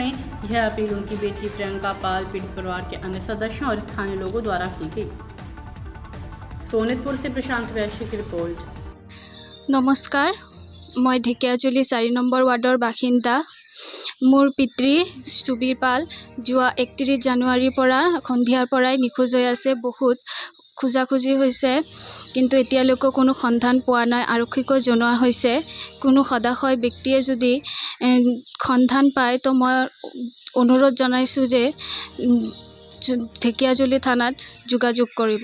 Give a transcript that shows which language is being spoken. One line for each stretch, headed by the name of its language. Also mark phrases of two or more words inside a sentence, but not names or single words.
Hindi: यह अपील उनकी बेटी प्रियंका पाल, पीड़ित परिवार के अन्य सदस्यों और स्थानीय लोगों द्वारा की गई। सोनितपुर से प्रशांत वैश्य की रिपोर्ट।
Assamese: নমস্কাৰ, মই ঢেকিয়াজুলি 4 নম্বৰ ৱাৰ্ডৰ বাসিন্দা। মোৰ পিতৃ সুবীৰ পাল যোৱা 31 জানুৱাৰীৰ পৰা সন্ধিয়াৰ পৰাই নিখোজ হৈ আছে। বহুত খোজাখুজি হৈছে, কিন্তু এতিয়ালৈকে কোনো সন্ধান পোৱা নাই। আৰক্ষীকৈ জনোৱা হৈছে, কোনো সদাশয় ব্যক্তিয়ে যদি সন্ধান পায় তো মই অনুৰোধ জনাইছোঁ যে ঢেকিয়াজুলি থানাত যোগাযোগ কৰিব।